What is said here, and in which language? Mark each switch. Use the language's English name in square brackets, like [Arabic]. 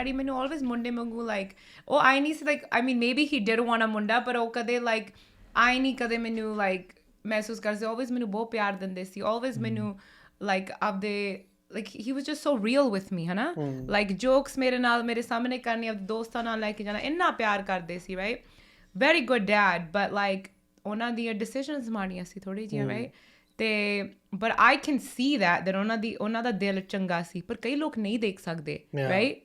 [Punjabi] Daddy ਮੈਨੂੰ always ਮੁੰਡੇ ਵਾਂਗੂ ਲਾਈਕ ਉਹ ਆਈ ਨਹੀਂ ਸੀ like I mean [English] maybe he did want [Punjabi] ਅ ਮੁੰਡਾ, ਪਰ ਉਹ ਕਦੇ ਲਾਈਕ ਆਈ ਨਹੀਂ ਕਦੇ ਮੈਨੂੰ ਲਾਈਕ ਮਹਿਸੂਸ ਕਰਦੇ ਸੀ। ਆਲਵੇਜ਼ ਮੈਨੂੰ ਬਹੁਤ ਪਿਆਰ ਦਿੰਦੇ ਸੀ। ਆਲਵੇਜ਼ ਮੈਨੂੰ ਲਾਈਕ ਆਪਦੇ [English] like he was just so real with me [Punjabi] ਹੈ ਨਾ। like jokes ਮੇਰੇ ਨਾਲ ਮੇਰੇ ਸਾਹਮਣੇ ਕਰਨੀ, ਆਪਣੇ ਦੋਸਤਾਂ ਨਾਲ ਲੈ ਕੇ ਜਾਣਾ, ਇੰਨਾ ਪਿਆਰ ਕਰਦੇ ਸੀ right. Very good dad, but like ਉਹਨਾਂ ਦੀਆਂ ਡਿਸੀਜ਼ਨਸ ਮਾੜੀਆਂ ਸੀ ਥੋੜ੍ਹੀ ਜਿਹੀਆਂ ਰਾਈਟ। ਅਤੇ [English] but I can see that [Punjabi] ਉਹਨਾਂ ਦਾ ਦਿਲ ਚੰਗਾ ਸੀ, ਪਰ ਕਈ ਲੋਕ ਨਹੀਂ ਦੇਖ ਸਕਦੇ ਰਾਈਟ।